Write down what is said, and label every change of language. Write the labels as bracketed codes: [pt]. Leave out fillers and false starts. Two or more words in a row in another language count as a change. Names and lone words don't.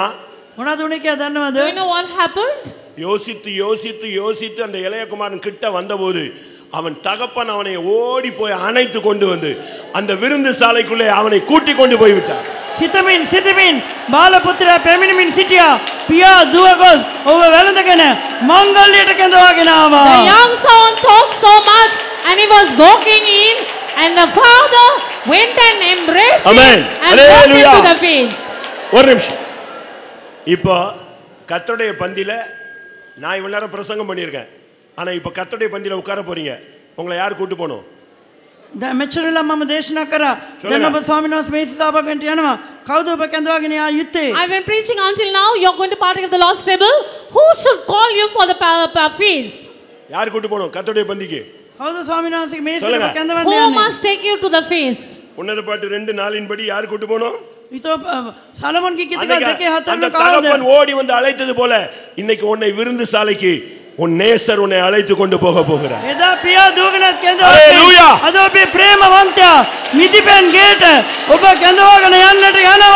[si] මොනවද උනේ කියලා දන්නවද? [en] Do you know what happened? [ta] யோசித்து யோசித்து யோசித்து அந்த இளையகுமாரன் கிட்ட வந்தபோது அவன் தகப்பன் அவனை ஓடி போய் அணைத்து கொண்டு வந்து அந்த விருந்து சாலைக்குள்ளே அவனை கூட்டி கொண்டு போய் விட்டார். [si] සිතමින් බාලපුත්‍රයා පැමිණෙමින් සිටියා. පියා දුව ගොස් ඔබ වැළඳගෙන මංගල්‍යයට කැඳවාගෙන ආවා. [en] The young son thought so much and he was walking in and the father went and embraced Amen. him and brought him to the feast. [ta] ஒரு நிமிஷம். இப்போ கர்த்தருடைய பந்தியில நான் இவ்வளவு நேரம் பிரசங்கம் பண்ணியிருக்கேன். ஆனா இப்போ கர்த்தருடைய பந்தியில உட்கார போறீங்க. உங்களை யார் கூட்டி போணும்? [si] දැන් මෙච්චරලා මම දේශනා කරා. දැන් ඔබ ස්වාමීන් වහන්සේ මේ සිතාවකට යනවා. කවුද ඔබ කැඳවාගෙන යා යුත්තේ? [en] I've been preaching until now. You're going to partake of the Lord's table. Who should call you for the feast? [ta] யார் கூட்டி போணும் கர்த்தருடைய பந்திக்கு? [si] කවුද ස්වාමීන් වහන්සේගේ මේ සිතාව කැඳවන්න [en] Who [si] යන්නේ? [en] must take you to the feast? [ta] உன்னத பாட்டு 2:4 படி யார் கூட்டி போணும்? [si] ඊතෝ සලමන්ගේ කිතික දෙකේ [ta] அந்த [si] හතරම [ta] தகப்பன் [si] කවුද? [ta] ஓடி வந்து அழைத்தது போல இன்னைக்கு உன்னை விருந்து சாலைக்கு உன் நேசர் உன்னை அழைத்து கொண்டு போக போகிறார். [si] එදා පියා දුවගෙන Hallelujah. කැඳවා. අද ඔබේ ප්‍රේමවන්තයා මිදිපෙන් ගේට ඔබ කැඳවාගෙන යන්නට යනවා.